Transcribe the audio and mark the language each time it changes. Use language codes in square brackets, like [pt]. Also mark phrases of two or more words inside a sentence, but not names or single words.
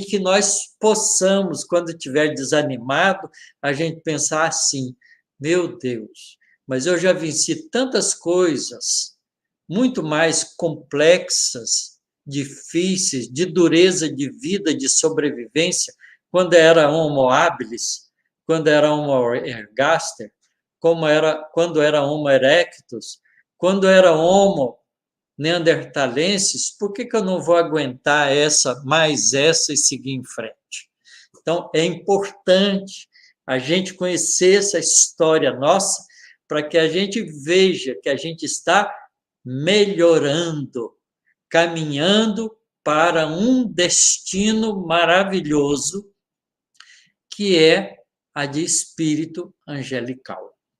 [pt] que nós possamos, quando estiver desanimado, a gente pensar assim: meu Deus, mas eu já venci tantas coisas muito mais complexas, difíceis, de dureza de vida, de sobrevivência, quando era Homo habilis, quando era Homo ergaster, quando era Homo erectus, quando era Homo neanderthalensis, por que eu não vou aguentar mais essa e seguir em frente? Então, é importante a gente conhecer essa história nossa, para que a gente veja que a gente está melhorando, caminhando para um destino maravilhoso, que é a de espírito angelical.